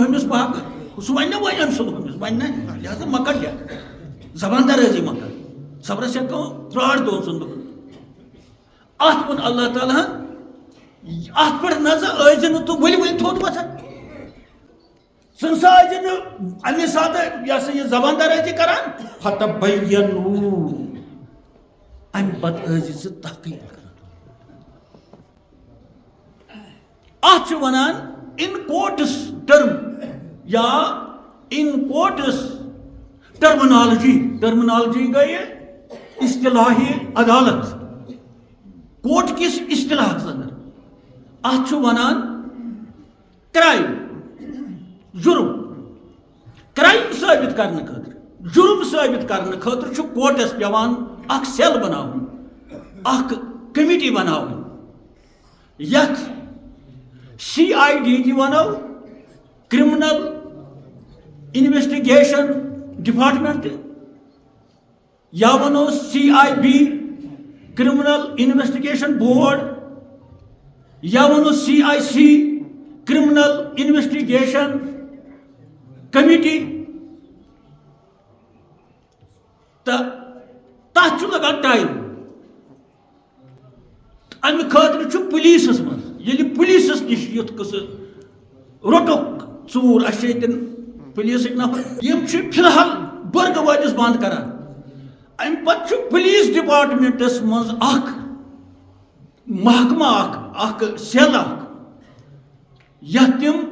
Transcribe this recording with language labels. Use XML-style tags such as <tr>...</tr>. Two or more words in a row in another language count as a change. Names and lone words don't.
<ks>ہُمِس باغ سُہ وَنہِ نہ وۄنۍ أمۍ سُنٛد ہُمِس وَنہِ نہ لہذا مہ کڑ لیکھ زبان درٲزی مہ کر صبرس سے ترٛاڑ دۄن ژۄن دۄہن اتھ ووٚن اللہ تعالیٰ ہن اتھ پٮ۪ٹھ نہ ژٕ ٲسۍ نہٕ تہٕ ؤلۍ ؤلۍ تھوٚد وۄتھان ژٕ نسا ٲسۍ نہٕ اَمہِ ساتہٕ یہِ ہسا یہِ زبان درٲزی کران فتبینوٗ اَمہِ پتہٕ ٲسۍ ژٕ تحقیٖق کران اتھ چھِ ونان ان کوٹس ٹرم یا</ks> <en>in courts terminology</en> <ks>گئی اصطلاحی عدالت کوٹ کس اصطلاحس اندر اتھ چھُ ونان کرائم جرم کرائم</ks> <ur>ثابت کرنے</ur> <ks>خاطر</ks> <ur>جرم ثابت کرنے</ur> <ks>خاطر چھُ کوٹس پیوان اکھ سیل بناوُن اکھ کمیٹی بناوٕنۍ یتھ CID تہِ ونو</ks> <en>criminal investigation department</en> <ks>یا ونو CIB</ks> <en>criminal investigation board</en> <ks>یا ونو CIC</ks> <en>criminal investigation committee</en> <ks>تتھ چھُ لگان ٹائم امہِ خٲطرٕ چھُ پُلیٖسس منٛز ییٚلہِ پُلیٖسس نِش یُتھ قٕصہٕ روٚٹُکھ ژوٗر اَسہِ چھِ ییٚتٮ۪ن پُلیٖسٕکۍ نفر یِم چھِ فی الحال بٔرگہٕ وٲلِس بنٛد کران امہِ پتہٕ چھُ</ks> <en>police departments</en> <ks>منٛز اکھ محکمہ اکھ سیل اکھ یتھ تِم</ks>